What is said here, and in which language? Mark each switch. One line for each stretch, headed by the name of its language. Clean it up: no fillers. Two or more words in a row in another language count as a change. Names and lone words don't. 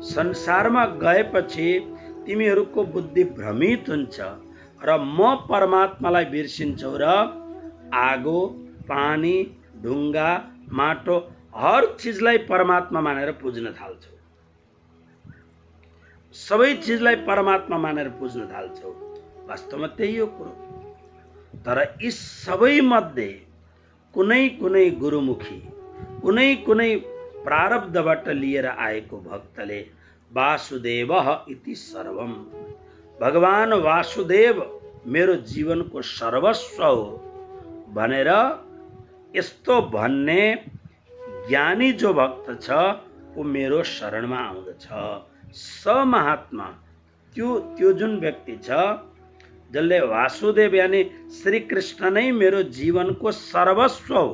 Nepali: संसारमा गएपछि तिमीहरूको बुद्धि भ्रमित हुन्छ र म परमात्मालाई बिर्सिन्छौ र आगो, पानी, ढुङ्गा, माटो हर चिजलाई परमात्मा मानेर पुज्न थाल्छौ, सबै चिजलाई परमात्मा मानेर पुज्न थाल्छौ। वास्तवमा त्यही हो कुरो। तर यी सबै मध्ये कुनै कुनै गुरुमुखी, कुनै कुनै प्रारब्धबाट लिएर आएको भक्तले
Sanskrit: वासुदेव इति सर्वम,
Nepali: भगवान वासुदेव मेरो जीवनको सर्वस्व हो भनेर यस्तो भन्ने ज्ञानी जो भक्त छ वो मेरो शरणमा आउँदछ।
Sanskrit: स महात्मा
Nepali: त्यो जुन व्यक्ति छ जसले वासुदेव यानी श्री कृष्ण नै मेरो जीवनको सर्वस्व हो।